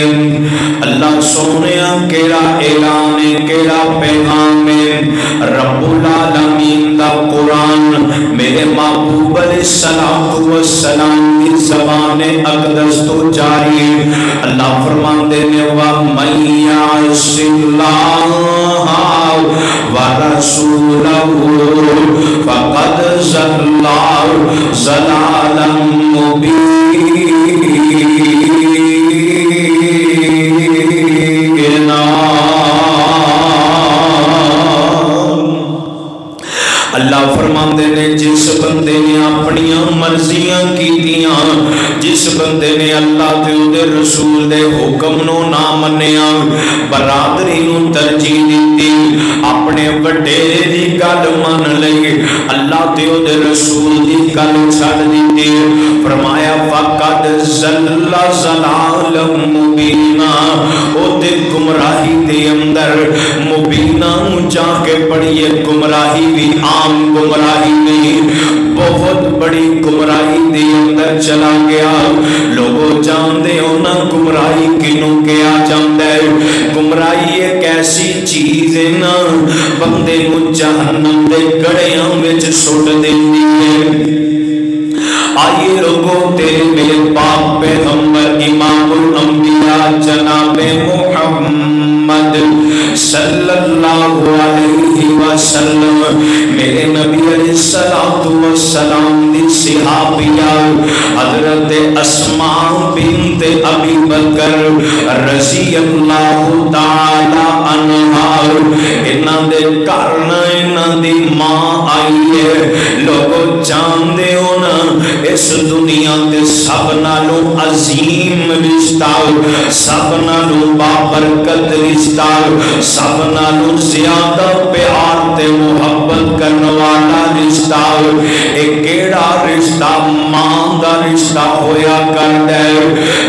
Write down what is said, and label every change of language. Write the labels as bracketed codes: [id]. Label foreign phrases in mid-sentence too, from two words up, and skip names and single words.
[pa] اللہ سونیا کیڑا اعلان ہے، کیڑا پیغام ہے، [ar] رب العالمین [pa] دا قرآن میرے محبوب [ar] علیہ السلام [pa] کی زبان اقدس تو جاری ہے۔ اللہ فرماندے نے [ar] وَمَن يَعْصِ اللَّهَ وَرَسُولَهُ فَقَدْ ضَلَّ ضَلَالًا مُبِينًا۔ [pa] اللہ فرماندے نے جس بندے نے اپنی مرضیاں کیتیاں، جس بندے نے اللہ دے رسول دے حکم نو نہ منیا، برادری نو ترجیح دیتی، اپنے وڈیرے دی گل من لئی، اللہ دے رسول دی گل چھڑ دیتی، فرمایا [ar] فقد ضل ضلالا مبینا، [pa] او تے گمراہی دے اندر مبینہ جا کے پڑھیے، گمراہی بھی عام گمراہی نہیں، بہت بڑی گمراہی دے اندر چلا گیا۔ لوگوں جاندے ہو نا گمراہی کنوں کیا جاندہ ہے؟ گمراہی ایک ایسی چیز ہے نا بندے نو جہنم دے گڑیاں وچ سٹ دیندی ہے۔ آئیے لوگوں تیرے میرے پاک پیغمبر امام الانبیاء جناب محمد [ar] صلی اللہ علیہ وسلم، [pa] میرے نبی [ar] علیہ السلام [pa] دی صحابیہ حضرت اسماء بنت ابی بکر [ar] رضی اللہ تعالی عنہا، [pa] انہاں دے کرنا انہاں دی ماں آئی ہے۔ لوگوں جاندے ہو نا اس دنیا تے سب نالوں عظیم رشتہ، سب نالوں بابرکت رشتہ، سب نالوں زیادہ پیار تے محبت کرنے والا رشتہ، ایک کیڑا رشتہ ماں دا رشتہ ہویا کرتا ہے۔